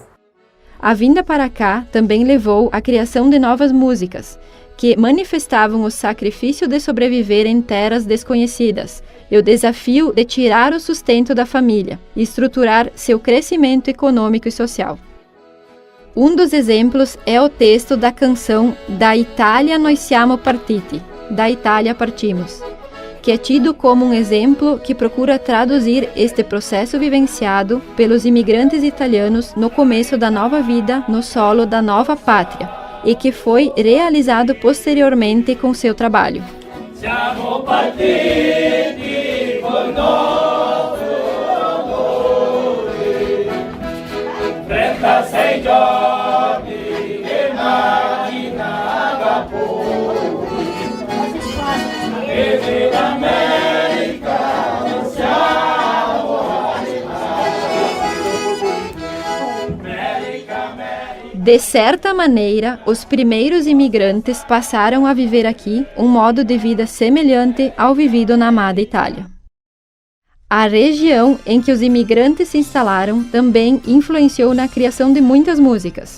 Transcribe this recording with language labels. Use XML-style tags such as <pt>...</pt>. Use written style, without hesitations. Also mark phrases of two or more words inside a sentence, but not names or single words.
<pt>A vinda para cá também levou à criação de novas músicas, que manifestavam o sacrifício de sobreviver em terras desconhecidas e o desafio de tirar o sustento da família e estruturar seu crescimento econômico e social. Um dos exemplos é o texto da canção Da Italia noi siamo partiti, Da Itália partimos, que é tido como um exemplo que procura traduzir este processo vivenciado pelos imigrantes italianos no começo da nova vida no solo da nova pátria e que foi realizado posteriormente com seu trabalho.</pt> <it>Siamo partiti col nostro amore, 36 giorni che mattinava poi, e dell'America non siamo</it> <pt>De certa maneira, os primeiros imigrantes passaram a viver aqui um modo de vida semelhante ao vivido na amada Itália. A região em que os imigrantes se instalaram também influenciou na criação de muitas músicas.</pt>